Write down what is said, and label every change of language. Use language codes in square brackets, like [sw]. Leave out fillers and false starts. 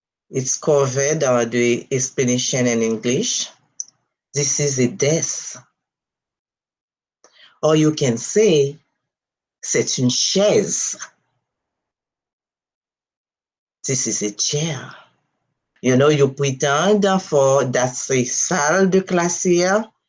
[en] It's covered under the explanation in English. This is a desk. Or you can say, [fr] c'est une chaise. [en] This is a chair. You know, you pretend for that's a [fr] salle de classe [en] here.